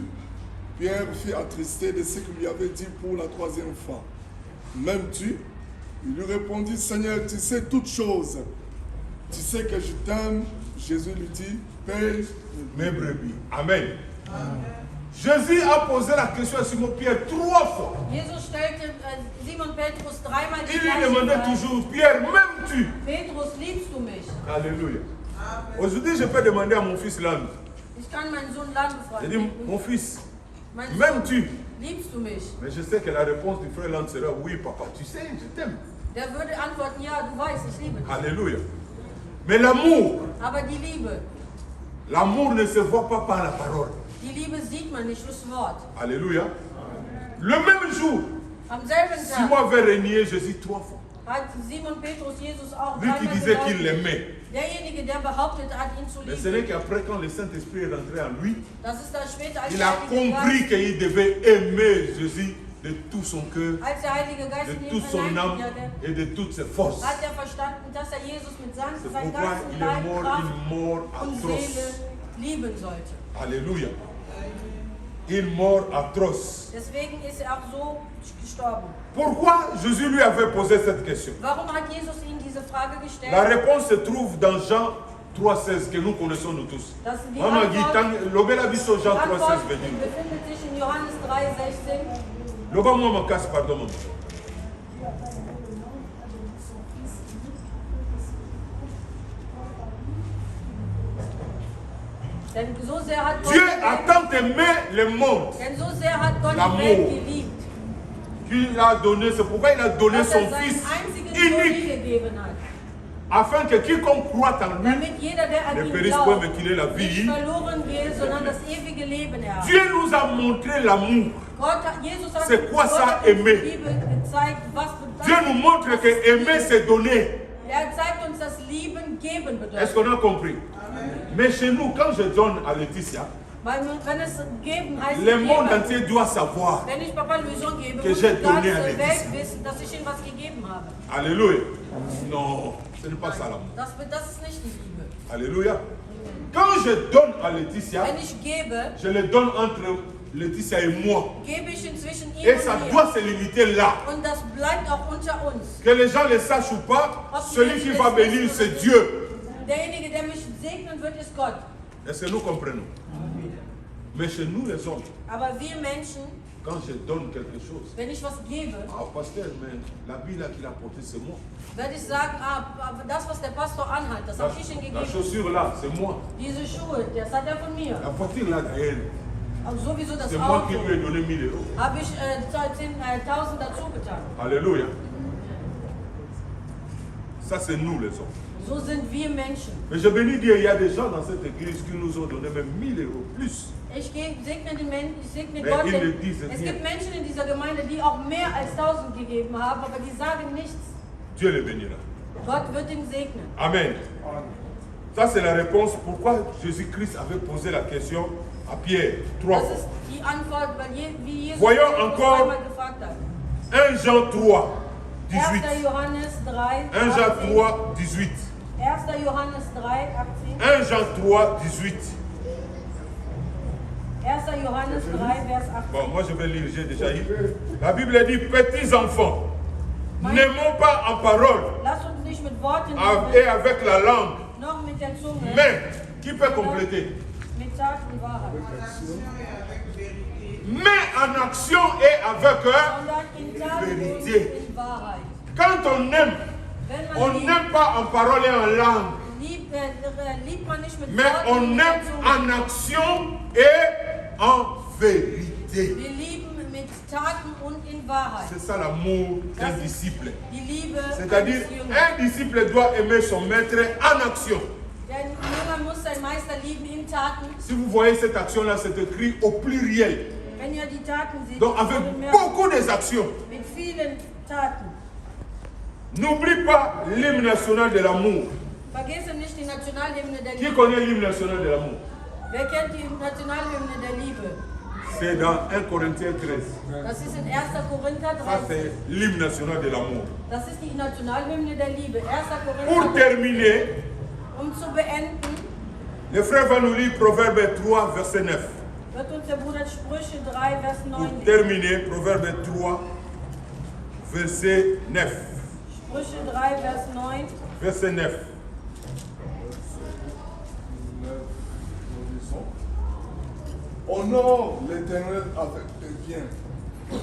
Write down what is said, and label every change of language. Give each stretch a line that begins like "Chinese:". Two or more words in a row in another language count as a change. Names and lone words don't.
French: Pierre fut attristé de ce qu'il lui avait dit pour la 3e fois. M'aimes-tu? Il lui répondit, Seigneur, tu sais toutes choses. Tu sais que je t'aime. Jésus lui dit, paye mes brebis. Amen. Jésus a posé la question à Simon Pierre 3 fois.
German: Jesus stellte Simon Petrus dreimal die
French: Il lui
German: gleiche
French: demandait
German: Frage.
French: toujours, Pierre, m'aimes-tu?
German: Petrus, liebst du mich?
French: Alléluia. Aujourd'hui, je peux demander à mon fils Land.
German: Ich kann meinen Sohn Land
French: Je
German: fragen.
French: dis, mon fils,
German: Mein Sohn,
French: m'aimes-tu?
German: liebst du mich?
French: Mais je sais que la réponse du frère Land sera oui, papa. Tu sais, je t'aime.
German: Der würde antworten, ja, du weißt, ich liebe dich.
French: Alléluia. Mais l'amour,
German: Aber die Liebe
French: ne se voit pas par la parole.
German: Die Liebe sieht man nicht durchs Wort.
French: Alléluia. Le même jour,
German: Am selben Simon Tag
French: avait renié Jésus 3 fois.
German: hat Simon Petrus Jesus auch
French: Lui qui
German: dreimal
French: disait qu'il
German: geleugnet.
French: l'aimait.
German: Derjenige, der behauptet hat, ihn zu
French: Mais ce n'est
German: lieben.
French: qu'après, quand le Saint-Esprit est rentré en lui,
German: Das ist dann später, als
French: il
German: der
French: a
German: Heilige
French: compris
German: Geist,
French: qu'il devait aimer Jésus de tout son cœur,
German: als der Heilige Geist
French: de
German: in ihn
French: toute son âme
German: hineingegangen
French: et de toutes ses forces.
German: hat er verstanden, dass er Jesus mit
French: C'est
German: seinem
French: pourquoi
German: ganzen
French: il est
German: Leib,
French: mort
German: Kraft
French: une mort
German: und
French: atroce.
German: Seele lieben sollte.
French: Alléluia. Une mort atroce.
German: Deswegen ist er auch so gestorben.
French: Pourquoi Jésus lui avait posé cette question?
German: Warum hat Jesus ihm diese Frage
French: La
German: gestellt?
French: réponse se trouve dans Jean 3,16 que nous connaissons nous tous.
German: Das sind die
French: Maman
German: Antwort,
Lingala: dit, Lobela biso Jean
German: die 3,16 Antwort
French: veut dire.
German: befindet sich in Johannes 3,16.
French: Loba moi ma casse, pardon maman.
German: Denn so sehr hat Gott
French: Dieu
German: die
French: a
German: Welt,
French: tant aimé le monde
German: denn so sehr hat Gott
French: L'amour.
German: die Welt geliebt,
French: qu'il a donné, c'est pourquoi il a donné
German: dass
French: son
German: er seinen
French: Fils
German: einzigen Sohn
French: unique,
German: gegeben hat.
French: afin que quiconque croit en lui
German: Damit jeder, der an
French: ne
German: ihn
French: périsse point,
German: glaubt,
French: mais qu'il ait la
German: nicht
French: vie.
German: verloren geht, sondern das ewige Leben erhat.
French: Dieu nous a montré l'amour.
German: Jesus hat
French: C'est quoi
German: Gott
French: ça,
German: hat uns
French: aimer?
German: die Liebe gezeigt, was
French: Dieu nous montre que aimer, c'est donner.
German: Er zeigt uns, dass Lieben geben
French: Est-ce
German: bedeutet.
French: qu'on a compris? Mais chez nous, quand je donne à Laetitia,
German: Weil wenn es geben heißt
French: le monde
German: geben.
French: entier doit savoir.
German: Wenn ich Papa Lösung gebe,
French: Que
German: muss
French: j'ai
German: die ganze
French: donné à Laetitia.
German: Welt wissen, dass ich ihm was gegeben habe.
French: Alléluia. Non, ce n'est pas ça l'amour.
German: Das ist nicht die Liebe.
French: Alléluia. Quand je donne à Laetitia,
German: Wenn ich gebe,
French: je le donne entre Laetitia et moi.
German: gebe ich inzwischen ihm
French: Et ça
German: und mir.
French: doit se limiter là.
German: Und das bleibt auch unter uns.
French: Que les gens le sachent ou pas, celui qui va bénir, c'est Dieu.
German: Derjenige, der mich segnen wird, ist Gott.
French: Est-ce que nous comprenons? Mais chez nous, les hommes,
German: Aber wir Menschen,
French: quand je donne quelque chose,
German: wenn ich was gebe,
French: ah, pasteur, mais l'habit là qu'il a porté, c'est moi.
German: werde ich sagen, aber das, was der Pastor anhat, das habe ich ihm
French: La
German: gegeben.
French: chaussure là, c'est moi.
German: Diese Schuhe, das hat er von mir.
French: La voiture là derrière,
German: Aber sowieso das
French: c'est moi qui
German: Auto
French: lui ai donné 1000 euros.
German: habe ich 1000 dazu getan.
French: Alléluia. Ça, c'est nous les hommes.
German: So sind wir Menschen.
French: Mais je bénis Dieu, il y a des gens dans cette église qui nous ont donné même 1000 euros plus.
German: Ich segne den Menschen, ich segne
French: Mais
German: Gott.
French: ils
German: Denn
French: le disent
German: es nicht. gibt Menschen in dieser Gemeinde, die auch mehr als 1000 gegeben haben, aber die sagen nichts.
French: Dieu les bénira.
German: Gott wird ihn segnen.
French: Amen. Ça, c'est la réponse pourquoi Jésus-Christ avait posé la question à Pierre 3
German: Das
French: fois.
German: ist die Antwort, weil wie Jesus
French: Voyons
German: Petrus
French: encore
German: einmal gefragt hat.
French: 1 Jean 3, 18.
German: 1. Johannes 3,
French: 1 Jean 18. 3, 18.
German: 1. Johannes 3, 18.
French: 1 Jean 3, 18.
German: 1. Johannes 3, Vers 18.
French: Bon, moi je vais lire, j'ai déjà lu. La Bible dit, petits enfants, n'aimons pas en parole
German: Lass uns nicht mit Worten
French: et
German: lieben,
French: avec la langue,
German: noch mit der Zunge,
French: mais qui peut compléter?
German: mit Tat und Wahrheit.
French: Mais en action et avec
German: Sondern in Tat und
French: Vérité.
German: in Wahrheit.
French: Quand on aime,
German: Wenn
French: on
German: man liebt,
French: n'aime pas en parole et en langue,
German: liebt man nicht mit
French: mais
German: Worten
French: on
German: und mit der
French: aime
German: Zunge.
French: en action et en vérité.
German: Wir lieben mit Taten und in Wahrheit.
French: C'est ça l'amour d'un disciple.
German: Die Liebe
French: C'est-à-dire,
German: eines Jüngers.
French: un disciple doit aimer son maître en action.
German: Der Jünger muss seinen Meister lieben in Taten.
French: Si vous voyez cette action-là, c'est écrit au pluriel.
German: Wenn ihr die Taten seht,
French: Donc
German: ist
French: avec
German: es mehr
French: beaucoup d'actions.
German: mit vielen Taten.
French: N'oublie pas l'hymne national de l'amour.
German: Vergesse nicht die Nationalhymne der
French: Qui
German: Liebe.
French: connaît l'hymne national de l'amour?
German: Wer kennt die Nationalhymne der Liebe?
French: C'est dans 1 Corinthiens 13.
German: Das ist in 1. Korinther
French: Ça,
German: 13.
French: c'est l'hymne national de l'amour.
German: Das ist die Nationalhymne der Liebe. 1.
French: Pour
German: Korinther.
French: terminer,
German: Zu beenden,
French: le frère va nous lire Proverbe 3, verset 9.
German: wird uns der Bruder Sprüche 3, Vers 9
French: Pour
German: lesen.
French: terminer, Proverbe 3, verset 9.
German: Sprüche 3, Vers 9.
French: Verset 9. Honore l'Éternel avec tes biens.